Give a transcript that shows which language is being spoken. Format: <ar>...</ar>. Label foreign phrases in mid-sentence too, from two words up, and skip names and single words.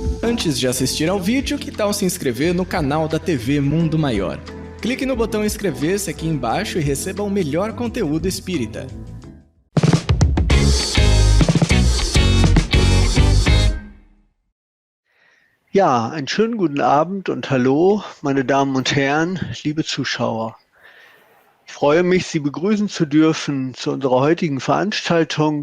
<pt>Antes de assistir ao vídeo, que tal se inscrever no canal da TV Mundo Maior? Clique no botão inscrever-se aqui embaixo e receba o melhor conteúdo espírita.</pt> <de>Ja, einen schönen guten Abend und hallo, meine Damen und Herren, liebe Zuschauer. Ich freue mich, Sie begrüßen zu dürfen zu unserer heutigen Veranstaltung.</de>